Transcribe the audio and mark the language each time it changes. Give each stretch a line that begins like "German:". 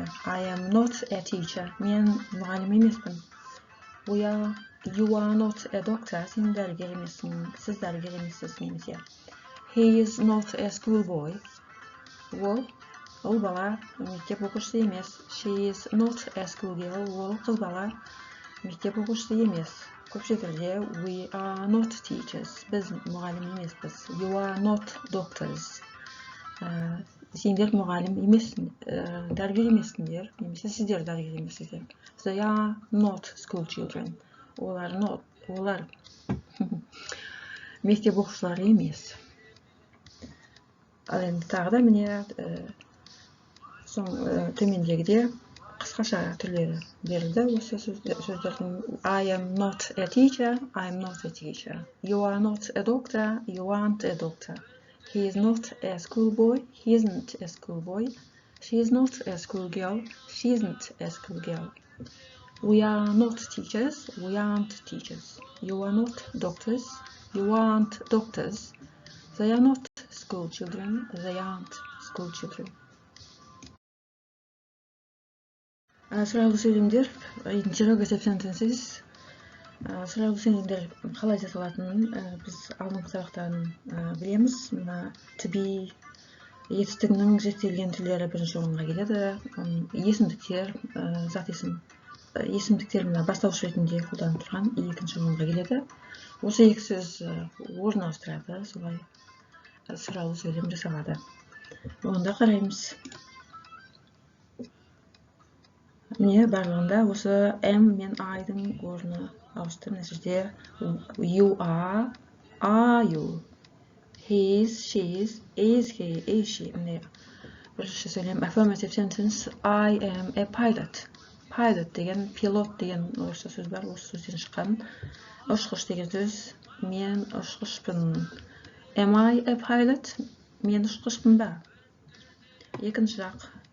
English: I am not a teacher.
Kazakh: Мен мұғалім емеспін.
English: You are not a doctor.
Kazakh: Сен дәрігер емессің. Сіз дәрігер емессіз немесе.
English: He is not a schoolboy.
Kazakh: Ол бала мектеп оқушысы емес.
English: She is not a schoolgirl.
Kazakh: Ол қыз бала мектеп оқушысы емес. Көпшілік түрде
English: we are not teachers.
Kazakh: Біз мұғалім емеспіз.
English: You are not doctors.
Kazakh: Сендер мұғалім емессің, дәрігер емессіңдер, немесе сіздер дәрігер емессіздер.
English: They are not school children.
Kazakh: Олар мектеп оқушылары емес. Ал енді тағы да міне төмендегіде қысқаша түрлері берілді осы сөздердің.
English: I am not a teacher. I am not a teacher. You are not a doctor. You aren't a doctor. He is not a schoolboy. He isn't a schoolboy. She is not a schoolgirl. She isn't a schoolgirl. We are not teachers. We aren't teachers. You are not doctors. You aren't doctors. They are not school children. They aren't school children.
Kazakh: Сұрайлы сөйлемдер,
English: interrogative sentences.
Kazakh: Сұрайлы сөйлемдер қалай жасалатынын біз алдыңғы сабақтан білеміз. Мына to be етістігінің зерттелген түрлері бірінші орынға келеді. Есімдіктер, зат есім. Есімдіктер мына бастауыш ретінде қолданып тұрған екінші орынға келеді. Осы екі сөз орын ауыстырады, солай сұрайлы сөйлем жасалады. Онда қараймыз. Міне барлығында осы M мен I-дің орны ауысты. Мына жерде
English: you are you, he is, she is he, is she.
Kazakh: Міне бірінші сөйлем
English: affirmative sentence. I am a pilot.
Kazakh: Pilot деген, пилот деген орысша сөз бар, осы сөзден шыққан. Ұшқыш деген сөз, мен ұшқышпын.
English: Am I a pilot?
Kazakh: Мен ұшқышпын ба? Екінші жақ